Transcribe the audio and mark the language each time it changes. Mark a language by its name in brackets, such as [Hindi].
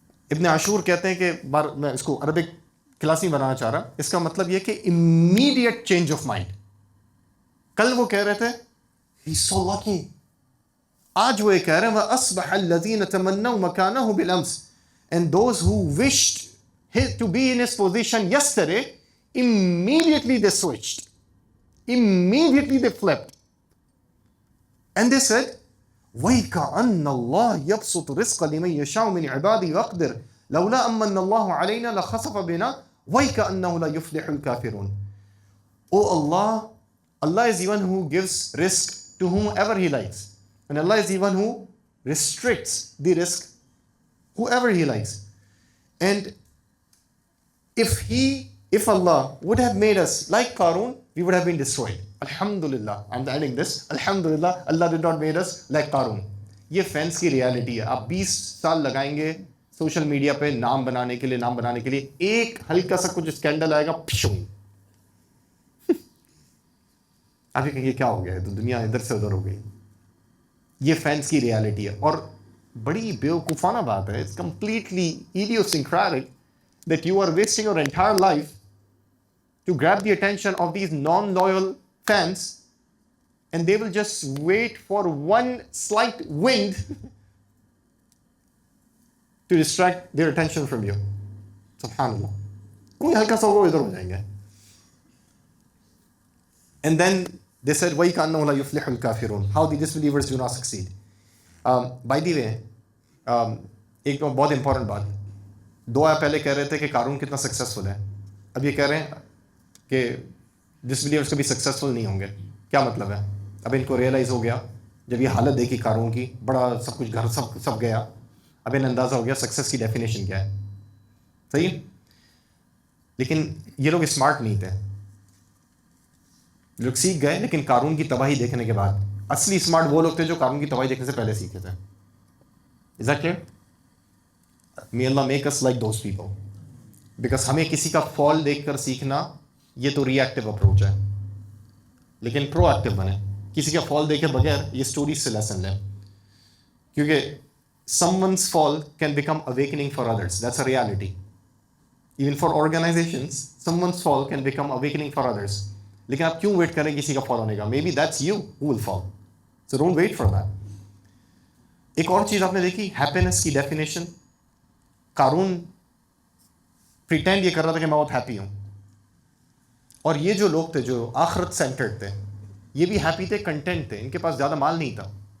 [Urdu] ابن عاشور کہتے ہیں کہ میں اس کو عربک کلاس نہیں بنانا چاہ رہا، اس کا مطلب یہ کہ [English] Immediate change of mind. [Urdu] کل وہ کہہ رہے تھے [English] he so lucky, [Urdu] آج وہ یہ کہہ رہے ہیں [Arabic] وَأَصْبَحَ الَّذِينَ تَمَنَّوْا مَكَانَهُ بِالْأَمْسِ. [English] And those who wished to be in his position yesterday, immediately they switched. Immediately they flipped. And they said, [Arabic] وَيْكَأَنَّ اللَّهَ يَبْسُطُ رِزْقَ لِمَنْ يَشَاءُ مِنْ عِبَادِهِ وَيَقْدِرُ لَوْلَا أَمَّنَّ اللَّهُ عَلَيْنَا لَخَسَفَ بِنَا وَيْكَأَنَّهُ لَا يُفْلِحُ الْكَافِرُونَ. [English] Oh Allah is the one who gives risk to whomever He likes. And Allah is the one who restricts the risk whoever He likes. And if Allah would have made us like Qaroon, we would have been destroyed. Alhamdulillah, I'm adding this. Alhamdulillah, Allah did not made us like Qaroon. [Urdu] یہ fans کی reality ہے. آپ 20 سال لگائیں گے social media پہ نام بنانے کے لیے، ایک ہلکا سا کچھ اسکینڈل آئے گا، آپ یہ کہیں گے کیا ہو گیا ہے، تو دنیا ادھر سے ادھر ہو گئی. یہ فینس کی ریالٹی ہے. اور بڑی بیوقوفانہ بات ہے، [English] It's completely idiosyncratic that you are wasting your entire life to grab the attention of these non-loyal fans, and they will just wait for one slight wind to distract their attention from you. [Arabic] Subhanallah. [Urdu] کوئی ہلکا سا ہوگا ادھر ہو جائیں گے. [English] And then they said [Arabic] وَيْكَأَنَّهُ لَا يُفْلِحُ الْكَافِرُونَ. [English] How the disbelievers do not succeed. By the way, [Urdu] ایک بہت امپورٹنٹ بات، 2 آیت پہلے کہہ رہے تھے کہ قارون کتنا سکسیسفل ہے، اب یہ کہہ رہے ہیں کہ ڈسبلیورس کبھی سکسیسفل نہیں ہوں گے. کیا مطلب ہے؟ اب ان کو ریئلائز ہو گیا جب یہ حالت دیکھی قارون کی، بڑا سب کچھ گھر سب گیا، اب انہیں اندازہ ہو گیا سکسیس کی ڈیفینیشن کیا ہے. صحیح ہے؟ لیکن یہ لوگ اسمارٹ نہیں تھے، لوگ سیکھ گئے لیکن قارون کی تباہی دیکھنے کے بعد. اصلی اسمارٹ وہ لوگ تھے جو قارون کی تباہی دیکھنے سے پہلے سیکھے تھے. [English] Is that clear? May Allah make us like those people. Because [Urdu] ہمیں کسی کا فال دیکھ کر سیکھنا یہ تو ری ایکٹیو اپروچ ہے، لیکن پرو ایکٹیو بنے. کسی کا فال دیکھے بغیر یہ اسٹوریز سے لیسن لیں، کیونکہ [English] someone's fall can become awakening for others. That's a reality. Even for organizations, someone's fall can become awakening for others. [Urdu] لیکن آپ کیوں ویٹ کریں کسی کا فال ہونے کا؟ [English] Maybe that's you who will fall. So don't wait for that. [Urdu] ایک اور چیز آپ نے دیکھی، ہیپینس کی ڈیفینیشن. قارون پریٹینڈ یہ کر رہا تھا کہ میں بہت ہیپی ہوں، اور یہ جو لوگ تھے جو آخرت سینٹرڈ تھے یہ بھی ہیپی تھے، کنٹینٹ تھے، ان کے پاس زیادہ مال نہیں تھا.